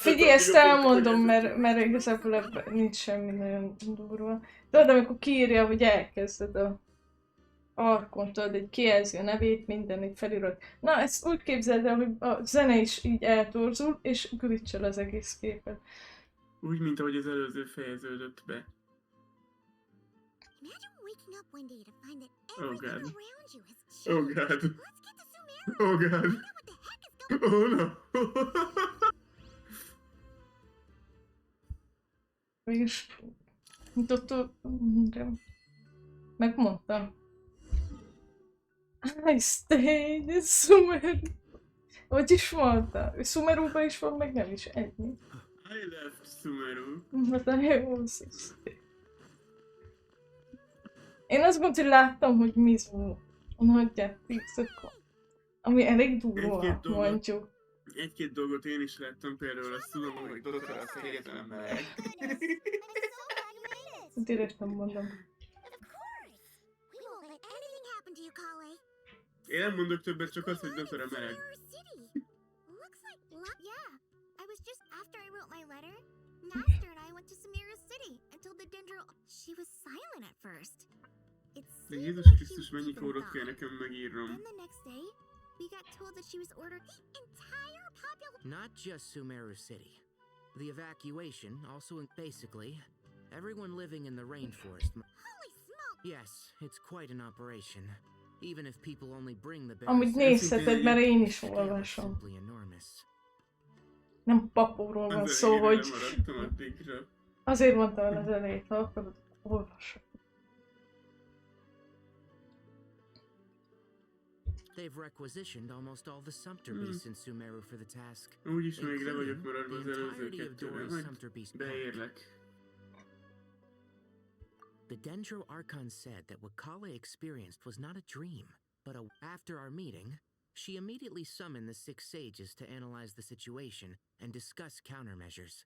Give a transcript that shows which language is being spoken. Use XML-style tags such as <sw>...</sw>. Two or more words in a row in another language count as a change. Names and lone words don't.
<hu>Figyelj, ezt elmondom, mert igazából ebben nincs semmi nagyon durva. Tudod, amikor kiírja, hogy elkezded a Archon, tudod, egy kijelzi a nevét, minden egy felirat. Na, ezt úgy képzeld el, hogy a zene is így eltorzul, és glitchel az egész képet. Úgy, mint ahogy az előző fejeződött be.</hu> <en>Imagine waking up one day to find that Oh everything god. around you has changed. Oh god. Let's get to Sumeru. Oh god. Find out what the heck is going on. Oh no.</en> <hu>Mégis... Dr. Megmondta.</hu> <en>I stayed in Sumeru.</en> <hu>Hogy is mondta? Sumeruban is van, meg nem is ennyi.</hu> <en>I left Sumeru.</en> <hu>Hát a jó Én azt mondtam, hogy láttam, hogy Mizu nagyját TikTokon. Ami elég durva, mondjuk. Egy-két dolgot én is láttam, például azt tudom, hogy Dr. az kegyetlen meleg. Direkt nem mondom.</hu> <en>Of course. We won't let anything happen to you, Kale.</en> <hu>Én nem mondok többet, csak azt, hogy Dr. a meleg.</hu> <en>Looks like yeah. I was just after I wrote my letter. Master and I went to Sumeru City and told the Dendro. She was silent at first. It</en> <hu>De</hu> <en>seemed</en> <hu>Jézus</hu> <en>like</en> <hu>Krisztus,</hu> <en>he</en> <hu>mennyi</hu> <en>even</en> <hu>kódot</hu> <en>thought.</en> <hu>kell nekem megírnom.</hu> <en>Then the next day, we got told that she was ordered the entire population. Not just Sumeru City. The evacuation also basically everyone living in the rainforest. Holy smoke! Yes, it's quite an operation. Even if people only bring the</en> <hu>Amúgy</hu> <en>berries,</en> <hu>nézheted, mert én is</hu> <en>the scale is</en> <hu>olvasom.</hu> <en>simply enormous.</en> <hu>Nem papóról van szó, Ezzel hogy... én maradtam addigra. Azért mondtam az elejét, ha akarod, olvasom.</hu> <en>They've requisitioned almost all the Sumpter beasts in Sumeru for the task.</en> <hu>Úgyis még le vagyok</hu> <en>including</en> <hu>maradva az</hu> <en>the</en> <hu>előző</hu> <en>entirety of</en> <hu>kettőre,</hu> <en>Dory's</en> <hu>majd</hu> <en>Sumpter Beast pack.</en> <hu>beérlek.</hu> <en>The Dendro Archon said that what Kale experienced was not a dream, but after our meeting, she immediately summoned the 6 sages to analyze the situation and discuss countermeasures.</en>